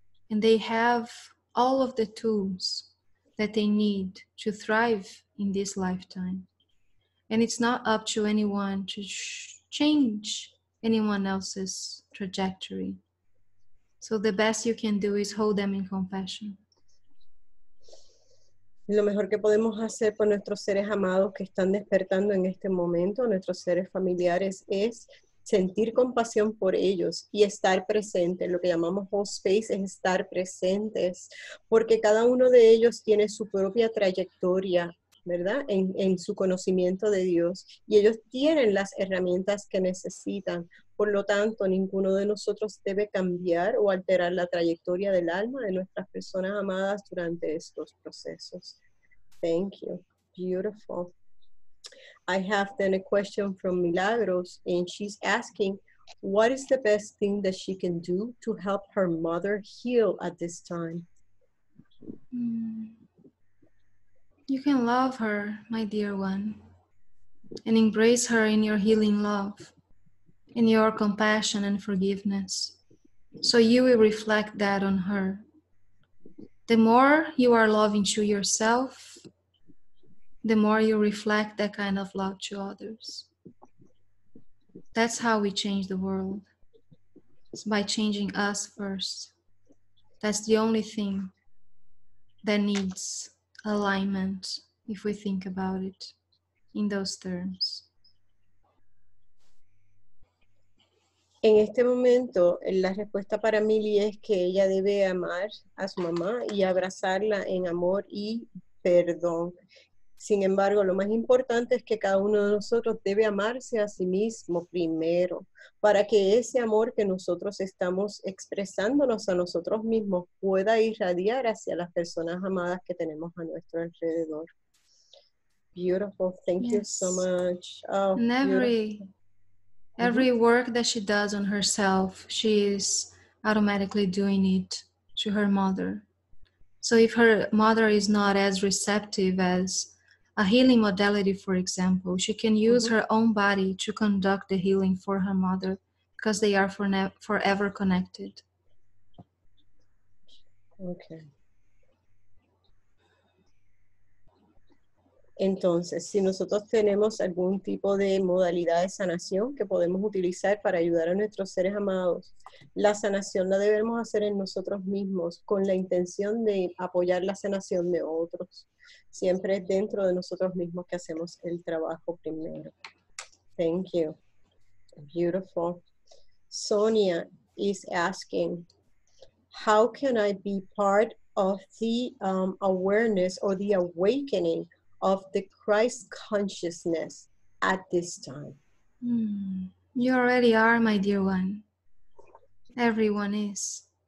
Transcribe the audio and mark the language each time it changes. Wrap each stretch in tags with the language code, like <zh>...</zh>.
<en>And they have all of the tools that they need to thrive in this lifetime. And it's not up to anyone to change anyone else's trajectory. So the best you can do is hold them in compassion.</en> <es>Lo mejor que podemos hacer por nuestros seres amados que están despertando en este momento, nuestros seres familiares, es sentir compasión por ellos y estar presentes. Lo que llamamos</es> <en>hold space</en> <es>es estar presentes, porque cada uno de ellos tiene su propia trayectoria, ¿verdad? En su conocimiento de Dios, y ellos tienen las herramientas que necesitan. Por lo tanto, ninguno de nosotros debe cambiar o alterar la trayectoria del alma de nuestras personas amadas durante estos procesos.</es> <en>Thank you. Beautiful. I have then a question from Milagros, and she's asking, what is the best thing that she can do to help her mother heal at this time? You can love her, my dear one, and embrace her in your healing love, in your compassion and forgiveness. So you will reflect that on her. The more you are loving to yourself, the more you reflect that kind of love to others. That's how we change the world. It's by changing us first. That's the only thing that needs alignment, if we think about it in those terms.</en> <es>En este momento, la respuesta para Milly es que ella debe amar a su mamá y abrazarla en amor y perdón. Sin embargo, lo más importante es que cada uno de nosotros debe amarse a sí mismo primero, para que ese amor que nosotros estamos expresándonos a nosotros mismos pueda irradiar hacia las personas amadas que tenemos a nuestro alrededor.</es> <en>Beautiful. Thank you so much. Oh, and every work that she does on herself, she is automatically doing it to her mother. So if her mother is not as receptive as a healing modality, for example, she can use her own body to conduct the healing for her mother, because they are forever connected. Okay.</en> <es>Entonces, si nosotros tenemos algún tipo de modalidad de sanación que podemos utilizar para ayudar a nuestros seres amados, la sanación la debemos hacer en nosotros mismos con la intención de apoyar la sanación de otros. Siempre es dentro de nosotros mismos que hacemos el trabajo primero.</es> <en>Thank you. Beautiful. Sonia is asking, how can I be part of the awareness or the awakening of the Christ consciousness at this time? You already are, my dear one. Everyone is.</en>